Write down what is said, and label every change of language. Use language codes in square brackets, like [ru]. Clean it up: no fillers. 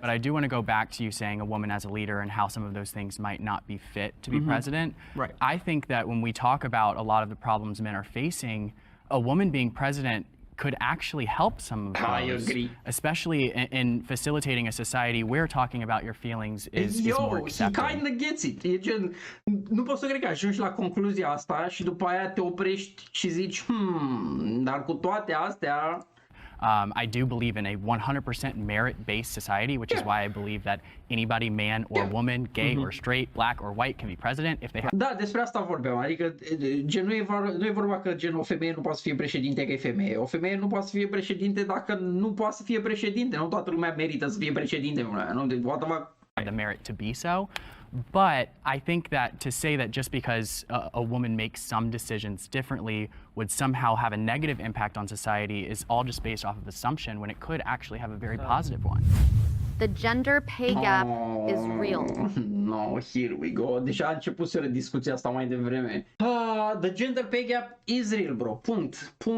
[en] But I do want to go back to you saying a woman as a leader and how some of those things might not be fit to be president. Right. I think that when we talk about a lot of the problems men are facing, a woman being president could actually help some of those. I agree. Especially in facilitating a society where talking about your feelings is more He accepted. kind of gets it. [ro] E gen, nu pot să cred că ajungi la concluzia asta și după aia te oprești și zici, dar cu toate astea... [en] I do believe in a 100% merit-based society, which is why I believe that anybody, man or woman, gay or straight, black or white, can be president if they have. [ro] Da, despre asta vorbeam, adică gen, nu e vorba că gen, o femeie nu poate să fie președinte că e femeie, o femeie nu poate să fie președinte dacă nu poate să fie președinte, nu toată lumea merită să fie președinte, nu? [en] The merit to be so. But I think that to say that just because a woman makes some decisions differently would somehow have a negative impact on society is all just based off of assumption when it could actually have a very positive one. The gender pay gap is real. No, here we go. [ro] Deja a început să discuția asta mai devreme. [en] The gender pay gap is real, [ro] bro. Punct.